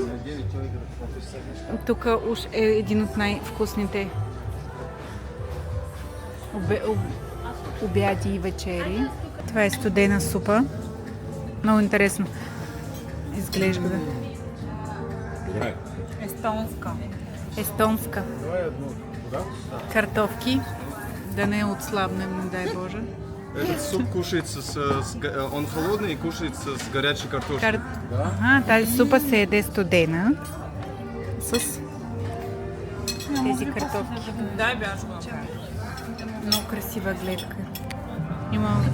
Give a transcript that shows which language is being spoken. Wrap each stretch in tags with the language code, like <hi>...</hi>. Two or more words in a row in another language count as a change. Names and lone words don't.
<bg>Тук уж е един от най-вкусните обяди и вечери. Това е студена супа. Много интересно изглежда. Естонска. Картофки. Да не отслабнем, не дай Боже.</bg> <ru>Этот суп кушается он холодный и кушается с горячей картошкой. Ага,</ru> <bg>тази супа се еде студена с тези картофки. Много красива гледка. Има...</bg>